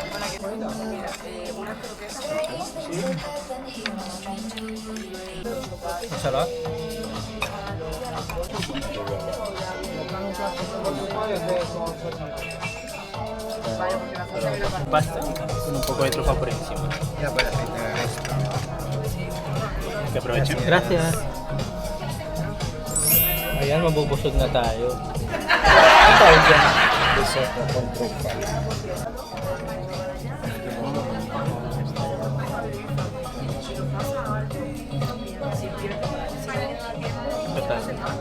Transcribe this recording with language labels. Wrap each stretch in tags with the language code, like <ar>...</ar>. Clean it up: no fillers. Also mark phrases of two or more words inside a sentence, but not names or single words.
<tl>Ang sarap. Basta,</tl> <es>con un poco de trufa por encima. Ya para terminar esto. Que aprovechen. Gracias.</es> <tl>Ayan, mabubusog na tayo. Ang tawag dyan?</tl> <es>Risotto con truffa. Patatas.</es>